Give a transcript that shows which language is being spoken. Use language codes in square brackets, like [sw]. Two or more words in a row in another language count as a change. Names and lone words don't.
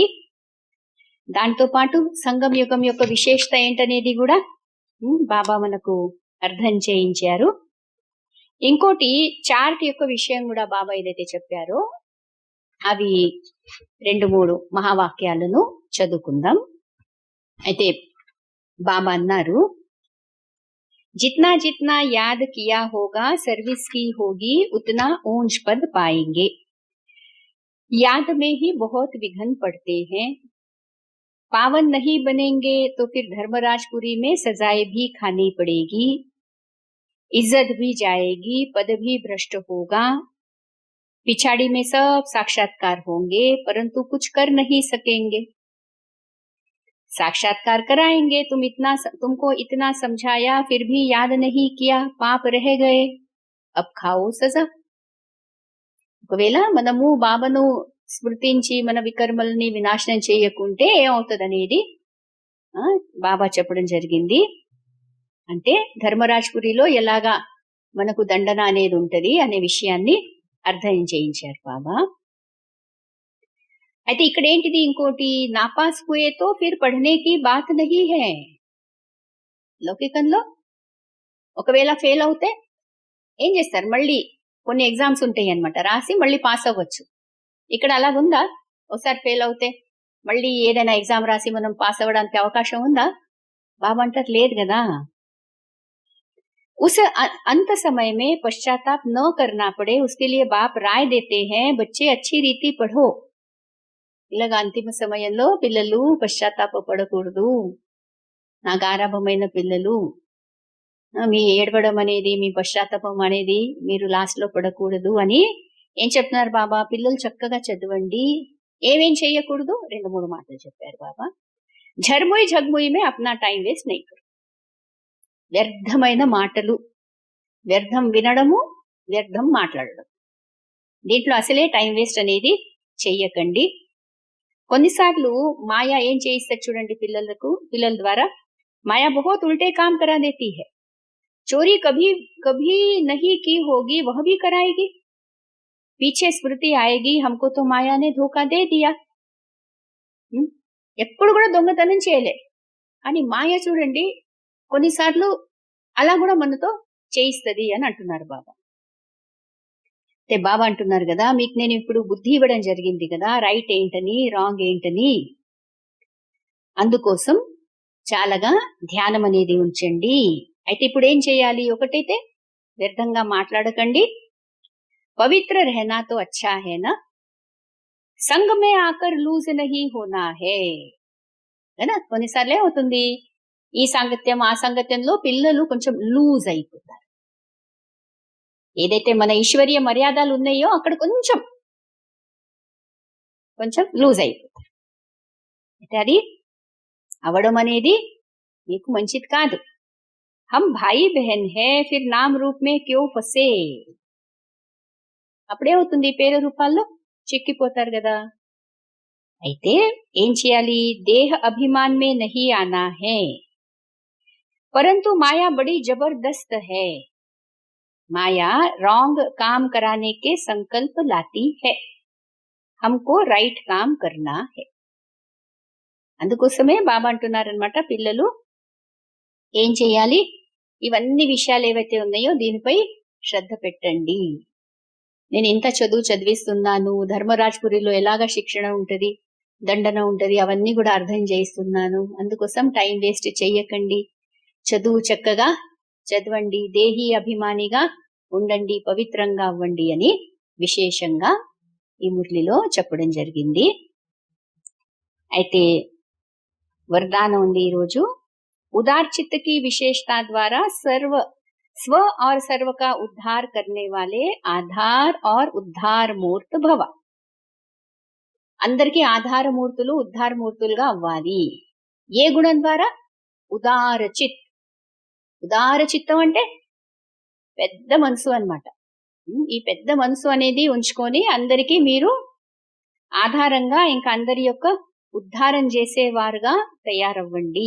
[te] దాంతో పాటు సంగం యుగం యొక్క విశేషత ఏంటనేది కూడా బాబా మనకు అర్థం చేయించారు. ఇంకోటి చార్ట్ యొక్క విషయం కూడా బాబా ఏదైతే చెప్పారో అవి 2-3 మహావాక్యాలను చదువుకుందాం. అయితే బాబా అన్నారు, [hi] जितना जितना याद किया होगा सर्विस की होगी उतना ऊंच पद पाएंगे. याद में ही बहुत विघ्न पड़ते हैं. पावन नहीं बनेंगे तो फिर धर्मराजपुरी में सजाएं भी खानी पड़ेगी. इज्जत भी जाएगी, पद भी भ्रष्ट होगा. पिछाड़ी में सब साक्षात्कार होंगे परंतु कुछ कर नहीं सकेंगे. साक्षात्कार कराएंगे, तुमको इतना समझाया फिर भी याद नहीं किया, पाप रह गए, अब खाओ सजा. [te] ఒకవేళ మనము బాబాను స్మృతించి మన వికర్మల్ని వినాశనం చేయకుంటే ఏమవుతుందనేది బాబా చెప్పడం జరిగింది. అంటే ధర్మరాజ్పురిలో ఎలాగా మనకు దండన అనేది ఉంటది అనే విషయాన్ని అర్థం చేయించారు బాబా. అయితే ఇక్కడ ఏంటిది ఇంకోటి, [hi] नापास हुए तो फिर पढ़ने की बात नहीं है. [te] లౌకికంలో ఒకవేళ ఫెయిల్ అవుతే ఏం చేస్తారు, మళ్ళీ కొన్ని ఎగ్జామ్స్ ఉంటాయి అన్నమాట, రాసి మళ్ళీ పాస్ అవ్వచ్చు. ఇక్కడ అలాగుందా? ఒకసారి ఫెయిల్ అవుతే మళ్ళీ ఏదైనా ఎగ్జామ్ రాసి మనం పాస్ అవ్వడానికి అవకాశం ఉందా? బాబా అంటారు లేదు కదా. [hi] उस अंत समय में पश्चाताप न करना पड़े उसके लिए बाप राय देते हैं, बच्चे अच्छी रीति पढ़ो. [te] ఇలాగ అంతిమ సమయంలో పిల్లలు పశ్చాత్తాప పడకూడదు, నా గారాభమైన పిల్లలు, మీ ఏడవడం అనేది, మీ పశ్చాత్తాపం అనేది మీరు లాస్ట్ లో పడకూడదు అని ఏం చెప్తున్నారు బాబా. పిల్లలు చక్కగా చదవండి, ఏమేం చేయకూడదు 2-3 మాటలు చెప్పారు బాబా. [hi] झरमुई झगमुई में अपना [en] time waste [hi] नहीं करो. [te] వ్యర్థమైన మాటలు, వ్యర్థం వినడము, వ్యర్థం మాట్లాడడం, దీంట్లో అసలే [en] time waste [te] అనేది చెయ్యకండి. కొన్నిసార్లు మాయా ఏం చేయిస్తారు చూడండి పిల్లల ద్వారా. [hi] మాయా बहुत उल्टे काम करा देती है. चोरी कभी कभी नहीं की होगी वह भी कराएगी. पीछे स्मृति आएगी, हमको तो माया ने धोखा दे दिया. [te] ఎప్పుడు కూడా దొంగతనం చేయలే, కానీ మాయ చూడండి కొన్నిసార్లు అలా కూడా మనతో చేయిస్తుంది అని అంటున్నారు బాబా. అంటే బాబా అంటున్నారు కదా, మీకు నేను ఇప్పుడు బుద్ధి ఇవ్వడం జరిగింది కదా, రైట్ ఏంటని రాంగ్ ఏంటని. అందుకోసం చాలాగా ధ్యానం అనేది ఉంచండి. అయితే ఇప్పుడు ఏం చేయాలి, ఒకటైతే వ్యర్థంగా మాట్లాడకండి. [hi] పవిత్ర रहना तो अच्छा है ना, संग में आकर लूज नहीं होना है. [te] కొన్నిసార్లు ఏమవుతుంది, ఈ సాంగత్యం ఆ సాంగత్యంలో పిల్లలు కొంచెం లూజ్ అయిపోతారు. ఏదైతే మన ఈశ్వరీయ మర్యాదలు ఉన్నాయో అక్కడ కొంచెం లూజ్ అయిపోతారు. అయితే అది అవడం అనేది మీకు మంచిది కాదు. [hi] हम भाई बहन हैं फिर नाम रूप में क्यों फँसे. [te] అప్పుడేమవుతుంది, పేరు రూపాల్లో చిక్కిపోతారు కదా. అయితే ఏం చేయాలి, [hi] देह अभिमान में नहीं आना है, परंतु माया बड़ी जबरदस्त है. माया रॉन्ग काम कराने के संकल्प लाती है, हमको రైట్ काम करना है. [te] అందుకోసమే బాబా అంటున్నారనమాట, పిల్లలు ఏం చేయాలి, ఇవన్నీ విషయాలు ఏవైతే ఉన్నాయో దీనిపై శ్రద్ధ పెట్టండి. నేను ఇంత చదువు చదివిస్తున్నాను, ధర్మరాజ్పురిలో ఎలాగా శిక్షణ ఉంటది, దండన ఉంటది, అవన్నీ కూడా అర్థం చేయిస్తున్నాను. అందుకోసం [en] time waste [te] చెయ్యకండి, చదువు చక్కగా చదవండి, దేహి అభిమానిగా ఉండండి, పవిత్రంగా అవ్వండి అని విశేషంగా ఈ మురళిలో చెప్పడం జరిగింది. అయితే वरदान ఉంది ఈరోజు. [hi] उदार चित्त की विशेषता द्वारा स्व और सर्व का उद्धार करने वाले आधार और उद्धार मूर्त भव. [te] అందరికీ ఆధారమూర్తులు ఉద్ధారమూర్తులుగా అవ్వాలి. ఏ గుణం ద్వారా? ఉదార చిత్. ఉదార చిత్తం అంటే పెద్ద మనసు అన్నమాట. ఈ పెద్ద మనసు అనేది ఉంచుకొని అందరికీ మీరు ఆధారంగా ఇంకా అందరి యొక్క ఉద్ధారం చేసేవారుగా తయారవ్వండి.